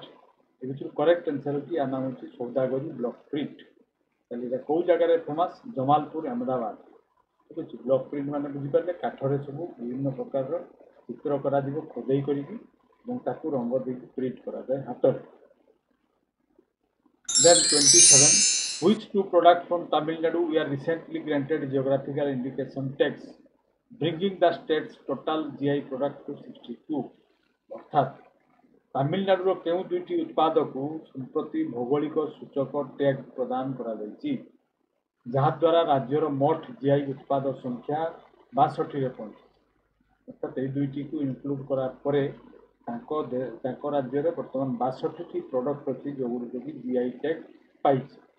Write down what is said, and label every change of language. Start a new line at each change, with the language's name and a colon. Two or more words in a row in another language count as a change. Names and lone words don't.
Odia: ଏ ଭିତରୁ
English: correct answer
Odia: ହେଉଛି ୟା ନାମ ହେଉଛି ସୌଦାଗରୀ ବ୍ଲକ୍ ପ୍ରିଣ୍ଟ। ତାହେଲେ ଏଇଟା କେଉଁ ଜାଗାରେ ଫେମସ୍? ଜମାଲପୁର, ଅହମ୍ମଦାବାଦ। ଠିକ୍ ଅଛି,
English: block print
Odia: ମାନେ ବୁଝିପାରିଲେ କାଠରେ ସବୁ ବିଭିନ୍ନ ପ୍ରକାରର ଚିତ୍ର କରାଯିବ ଖୋଦେଇ କରିକି ଏବଂ ତାକୁ ରଙ୍ଗ ଦେଇକି ପ୍ରିଣ୍ଟ କରାଯାଏ ହାତରେ।
English: Then 27, which two products from Tamil Nadu were recently granted geographical indication tags, bringing the state's total GI product to 62?
Odia: ଅର୍ଥାତ୍ ତାମିଲନାଡୁର କେଉଁ ଦୁଇଟି ଉତ୍ପାଦକୁ ସମ୍ପ୍ରତି ଭୌଗୋଳିକ ସୂଚକ ଟ୍ୟାଗ୍ ପ୍ରଦାନ କରାଯାଇଛି, ଯାହାଦ୍ୱାରା ରାଜ୍ୟର ମୋଟ ଜିଆଇ ଉତ୍ପାଦ ସଂଖ୍ୟା 62ରେ ପହଞ୍ଚିଛି। ଅର୍ଥାତ୍ ଏହି ଦୁଇଟିକୁ ଇନକ୍ଲୁଡ୍ କରା ପରେ ତାଙ୍କ ରାଜ୍ୟରେ ବର୍ତ୍ତମାନ 62ଟି ପ୍ରଡକ୍ଟ ଅଛି ଯେଉଁଗୁଡ଼ିକ କି
English: GI tag
Odia: ପାଇଛି।